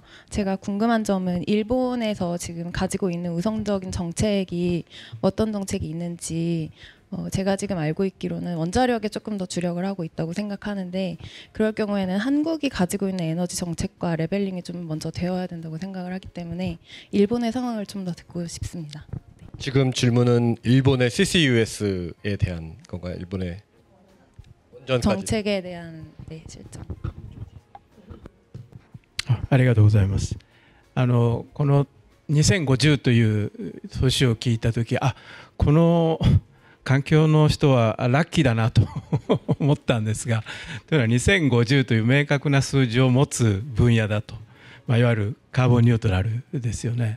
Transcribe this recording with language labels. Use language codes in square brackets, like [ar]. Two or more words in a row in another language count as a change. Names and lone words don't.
[ko] 제가 궁금한 점은 일본에서 지금 가지고 있는 우성적인 정책이 어떤 정책이 있는지 제가 지금 알고 있기로는 원자력에 조금 더 주력을 하고 있다고 생각하는데 그럴 경우에는 한국이 가지고 있는 에너지 정책과 레벨링이 좀 먼저 되어야 된다고 생각을 하기 때문에 일본의 상황을 좀 더 듣고 싶습니다. 지금 질문은 일본의 CCUS에 대한 건가요? 일본의 원전까지. 정책에 대한 실정. [ja] ありがとうございます。この2050という年を聞いたとき、この環境の人はラッキーだなと思ったんですが、というのは2050という明確な数字を持つ分野だと、いわゆるカーボンニュートラルですよね。